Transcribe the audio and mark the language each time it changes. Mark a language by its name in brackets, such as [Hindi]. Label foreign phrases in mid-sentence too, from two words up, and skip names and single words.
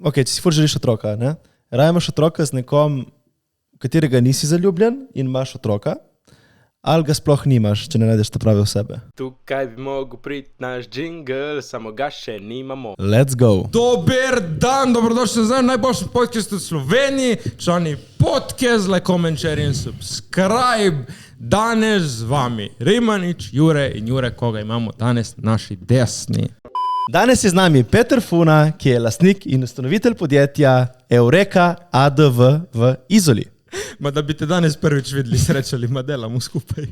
[Slovenian] ok, če si fur želiš otroka, ne? Raje imaš otroka z nekom, v katerega nisi zaljubljen in imaš otroka, ali ga sploh nimaš, če ne najdeš to prave osebe. Tukaj bi mogel priti naš jingle, samo ga še nimamo. [English] Let's go. [Slovenian] Dober dan, dobrodošli nazaj v najboljšem podcastu v Sloveniji. Člani podcast, [English] like, comment, share [Slovenian] in subscribe. Danes z vami Rimanič, Jure in Jure, koga imamo danes naši desni. Danes je z nami Peter Funa, ki je lastnik in ustanovitelj podjetja Eureka ADV v Izoli. Ma da bi te danes prvič videli, srečali, ma delamo skupaj.